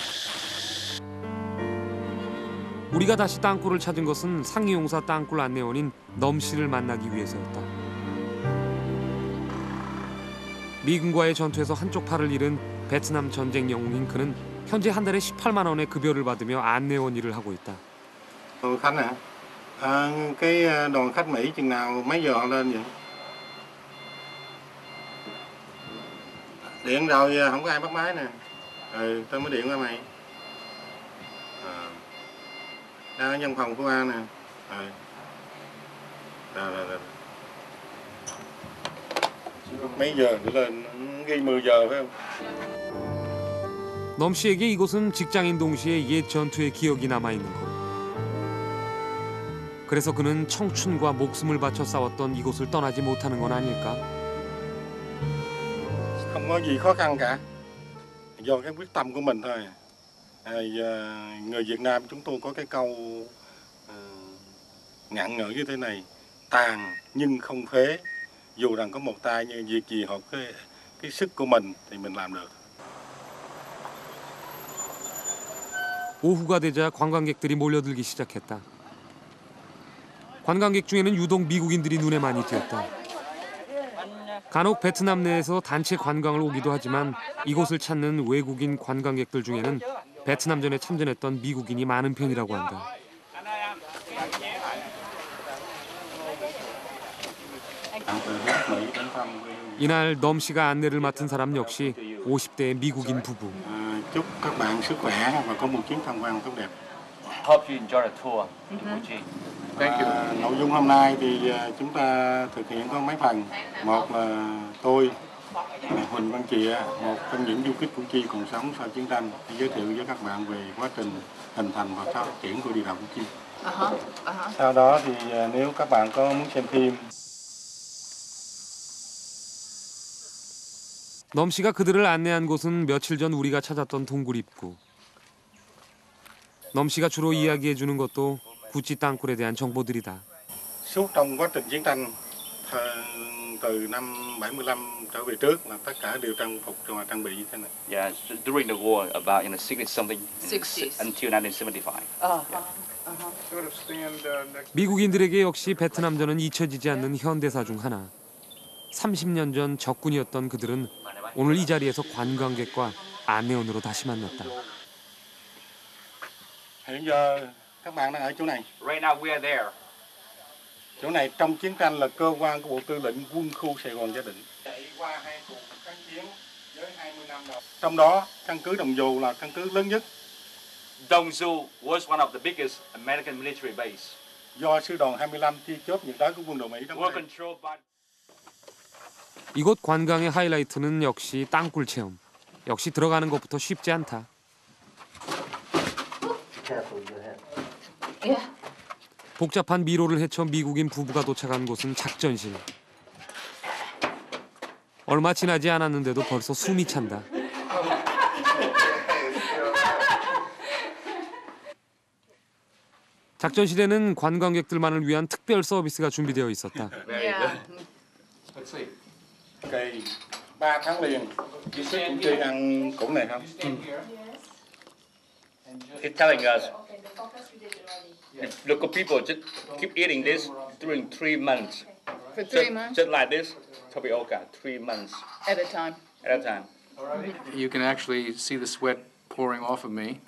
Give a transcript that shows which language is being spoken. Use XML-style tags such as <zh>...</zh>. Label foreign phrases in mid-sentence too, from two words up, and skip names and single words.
<ko>우리가 다시 땅굴을 찾은 것은 상위용사 땅굴 안내원인 넘 씨를 만나기 위해서였다. 미군과의 전투에서 한쪽 팔을 잃은 베트남 전쟁 영웅인 그는 현재 한 달에 18만 원의 급여를 받으며 안내원 일을 하고 있다.</ko> <vi>Khách hả? Cái đoàn khách Mỹ chừng nào mấy giờ họ lên vậy? Điện rồi không có ai bắt máy nè. Tao mới điện qua mày. Đang ở văn phòng của An nè. Rồi. Mấy giờ nữa lên? Ghi 10 giờ phải không?</vi> <ko>넘 씨에게 이곳은 직장인 동시에 옛 전투의 기억이 남아있는 곳. 그래서 그는 청춘과 목숨을 바쳐 싸웠던 이곳을 떠나지 못하는 건 아닐까?</ko> <vi>Không có gì khó khăn cả. Do cái quyết tâm của mình thôi. Người Việt Nam chúng tôi có cái câu ngạn ngữ như thế này: tàn nhưng không phế, dù rằng có một tay nhưng việc gì hợp cái sức của mình thì mình làm được.</vi> <ko>오후가 되자 관광객들이 몰려들기 시작했다. 관광객 중에는 유독 미국인들이 눈에 많이 띄었다. 간혹 베트남 내에서 단체 관광을 오기도 하지만 이곳을 찾는 외국인 관광객들 중에는 베트남전에 참전했던 미국인이 많은 편이라고 한다. 이날 넘 씨가 안내를 맡은 사람 역시 50대의 미국인 부부.</ko> <vi>Chúc các bạn sức khỏe và có một chuyến tham quan tốt đẹp.</vi> <en>Hope you enjoy the tour in Củ Chi. Thank you.</en> <vi>Nội dung hôm nay thì chúng ta thực hiện có mấy phần. Một là tôi, Huỳnh Văn Chìa, một trong những du kích Củ Chi còn sống sau chiến tranh, giới thiệu với các bạn về quá trình hình thành và phát triển của địa đạo Củ Chi. Sau đó thì nếu các bạn có muốn xem phim.</vi> <ko>넘 씨가 그들을 안내한 곳은 며칠 전 우리가 찾았던 동굴 입구. 넘 씨가 주로 이야기해 주는 것도 구찌 땅굴에 대한 정보들이다.</ko> <vi>Suốt trong quá trình chiến tranh từ năm 75 trở về trước là tất cả đều trang phục và trang bị như thế này.</vi> <en>Yeah, during the war, about 60 something 60s. until 1975.</en> <ko>미국인들에게 역시 베트남전은 잊혀지지 않는 현대사 중 하나. 30년 전 적군이었던 그들은 오늘 이 자리에서 관광객과 안내원으로 다시 만났다.</ko> <vi>Hiện giờ các bạn đang ở chỗ này.</vi> <en>Right now we are there.</en> <vi>Chỗ này trong chiến tranh là cơ quan của Bộ Tư lệnh Quân khu Sài Gòn Gia Định. Qua 2 cuộc kháng chiến với 20 năm đầu. Trong đó căn cứ Đồng Dù là căn cứ lớn nhất.</vi> <en>Dong Du was one of the biggest American military base.</en> <vi>Do sư đoàn 25 chi chốt nhiệt đới của quân đội Mỹ đóng</vi> <en>Were</en> <vi>đây.</vi> <en>controlled by.</en> <ko>이곳 관광의 하이라이트는 역시 땅굴 체험. 역시 들어가는 것부터 쉽지 않다. 복잡한 미로를 헤쳐 미국인 부부가 도착한 곳은 작전실. 얼마 지나지 않았는데도 벌써 숨이 찬다. 작전실에는 관광객들만을 위한 특별 서비스가 준비되어 있었다.</ko> <vi>Cây 3 tháng liền. Chị Sức cũng chưa ăn củ này không?</vi> <en>It's telling us local people just keep eating this during 3 months. For 3 months Just like this, tapioca, 3 months at a time. at a time. You can actually see the sweat pouring off of me.</en>